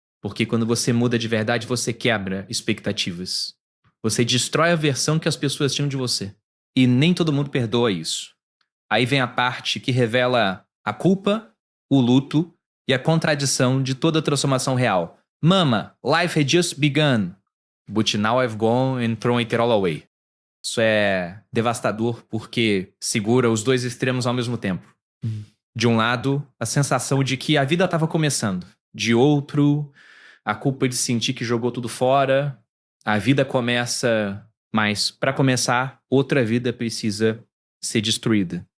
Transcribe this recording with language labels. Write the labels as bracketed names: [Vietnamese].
[Portuguese] Porque quando você muda de verdade, você quebra expectativas. Você destrói a versão que as pessoas tinham de você. E nem todo mundo perdoa isso. Aí vem a parte que revela a culpa, o luto e a contradição de toda a transformação real. [English] Mama, life had just begun, but now I've gone and thrown it all away. [Portuguese] Isso é devastador porque segura os dois extremos ao mesmo tempo. De um lado, a sensação de que a vida estava começando. De outro, a culpa de sentir que jogou tudo fora. A vida começa, mas para começar, outra vida precisa ser destruída.